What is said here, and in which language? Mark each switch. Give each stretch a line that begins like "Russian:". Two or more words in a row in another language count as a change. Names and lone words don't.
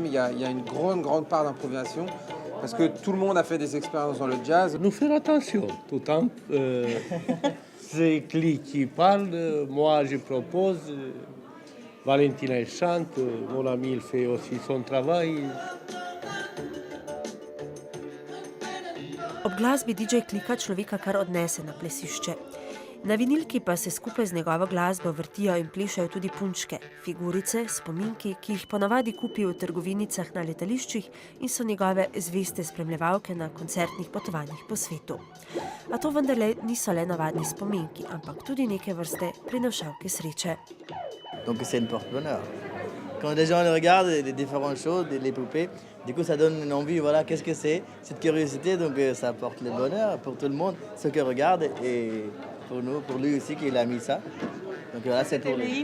French: Il y a une grande part d'improvisation, parce que tout le monde a fait des expériences dans le jazz. Nous faire attention, tout le temps. C'est Click qui parle, moi je propose, Valentina elle chante, mon ami il fait aussi son travail.
Slovenian: Ob glasbi DJ Clicka človeka kar odnese na plesišče. Na vinilki pa se skupaj z njegovo glasbo vrtijo in plešajo tudi punčke, figurice, spominki, ki jih ponavadi kupi v trgovinicah na letališčih in so njegove zveste spremljevalke na koncertnih potovanjih po svetu. A to vendarle niso le navadni spominki, ampak tudi neke vrste prinašalke sreče.
French: Donc c'est une porte-bonheur. Quand les gens regardent les différentes choses, les poupées, du coup ça donne une envie, voilà, qu'est-ce que c'est, cette curiosité, donc ça apporte le bonheur pour tout le monde, ceux qui regardent, et pour nous, pour lui aussi qu'il a mis ça. Donc voilà, c'est pour lui.